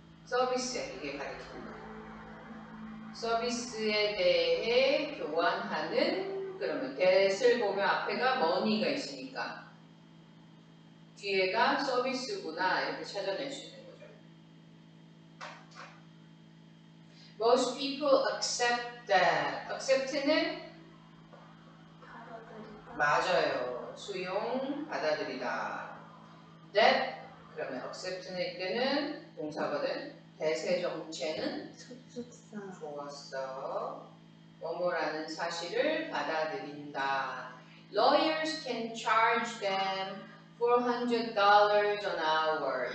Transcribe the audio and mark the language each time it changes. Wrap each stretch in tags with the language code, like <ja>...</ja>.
<ko>서비스에 이게 가리킵니다. 서비스에 대해 교환하는, 그러면 that을 보면 앞에가 money가 있으니까 뒤에가 서비스구나 이렇게 찾아낼 수 있는 거죠.</ko> <en>Most people accept that.</en> <ko>accept는 받아들이다. 맞아요. 수용, 받아들이다. that 그러면 accept는 이때는 동사거든. that의 정체는 접속사. 좋았어. 뭐뭐라는 사실을 받아들인다.</ko> <en>Lawyers can charge them $400 an hour.</en>